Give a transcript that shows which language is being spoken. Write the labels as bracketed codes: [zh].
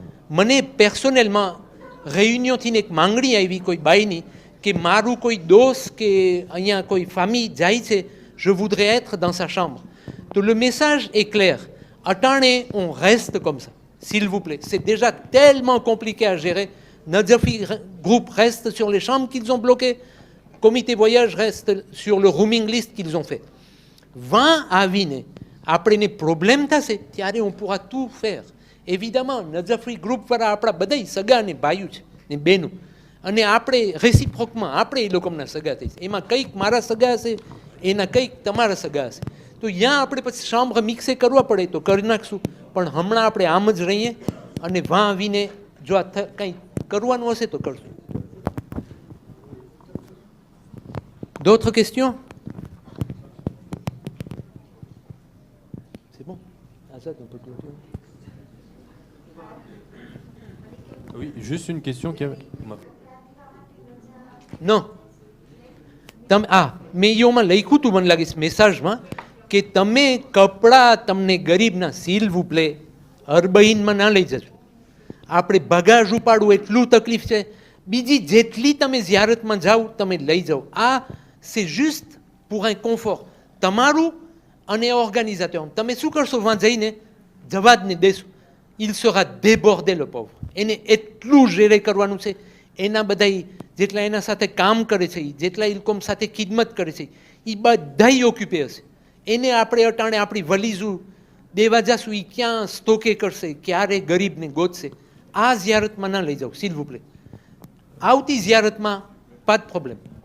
[gu] મને personnellement réunion થી એક માંગણી આવી કોઈ બાઈની કે મારું કોઈ દોસ્ત કે અહીંયા કોઈ famille જાય છે, [fr] je voudrais être dans sa chambre. Donc le message est clair. Attendez, on reste comme ça, s'il vous plaît. C'est déjà tellement compliqué à gérer. Nadjafi Group reste sur les chambres qu'ils ont bloquées. Comité voyage reste sur le rooming list qu'ils ont fait. [gu] 20 આવીને આપણે ને problem થશે ત્યારે [fr] on pourra tout faire. [gu] Évidemment, Nadjafi Group વાળા આપણા બધાય સગા ને ભાઈઓ છે ને બહેનો, અને આપણે રેસિપ્રોકમાં આપણે એ લોકોના સગા થઈ છે. એમાં કંઈક મારા સગા હશે, એના કંઈક તમારા સગા હશે. તો ત્યાં આપણે પછી શામ્બ્ર મિક્સે કરવા પડે તો કરી નાખશું, પણ હમણાં આપણે આમ જ રહીએ અને વાં આવીને જો આ કંઈ કરવાનું હશે તો કરશું. [fr] D'autres questions? C'est bon? Azad, on peut clôturer. Oui, juste une question qui avait... Non. [gu] મેં એમાં લખ્યું હતું, મને લાગે છે મેસેજમાં, કે તમે કપડાં તમને ગરીબના s'il vous plaît અર્બઈનમાં ના લઈ જજો. આપણે બગાજ ઉપાડવું એટલું તકલીફ છે. બીજી જેટલી તમે ઝિયારતમાં જાઓ તમે લઈ જાઓ. [fr] c'est juste pour un confort [gu] તમારું અને ઓર્ગેનિઝેટર. તમે શું કરશો વાં જઈને? જવા જ નહીં દેશો. [fr] il sera débordé le pauvre. [gu] એને એટલું gérer કરવાનું છે. એના બધા જેટલા એના સાથે કામ કરે છે, જેટલા એ લોકો સાથે ખિદમત કરે છે, એ બધાય ઓક્યુપે હશે. એને આપણે અટાણે આપણી વલીઝું દેવા જાશું, એ ક્યાં સ્ટોકે કરશે, ક્યારે ગરીબને ગોતશે. આ ઝિયારતમાં ના લઈ જાઓ, s'il vous plaît. આવતી ઝિયારતમાં [fr] pas de problème.